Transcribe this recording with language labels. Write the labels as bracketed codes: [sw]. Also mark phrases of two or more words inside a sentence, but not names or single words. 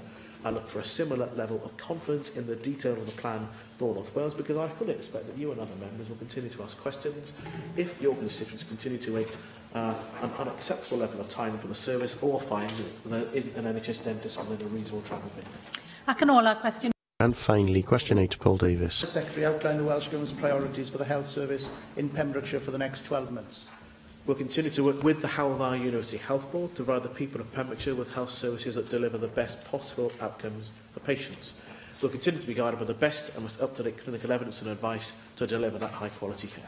[en] I look for a similar level of confidence in the detail of the plan for North Wales, because I fully expect that you and other members will continue to ask questions if your constituents continue to wait an unacceptable level of time for the service, or find that there isn't an NHS dentist within a reasonable travel period. [cy] Ac yn ola, cwestiwn. [en] And finally, question 8, Paul Davis. The Secretary outlined the Welsh Government's priorities for the health service in Pembrokeshire for the next 12 months. We'll continue to work with the Hywel Dda University Health Board to provide the people of Pembrokeshire with health services that deliver the best possible outcomes for patients. We'll continue to be guided by the best and most up-to-date clinical evidence and advice to deliver that high-quality care.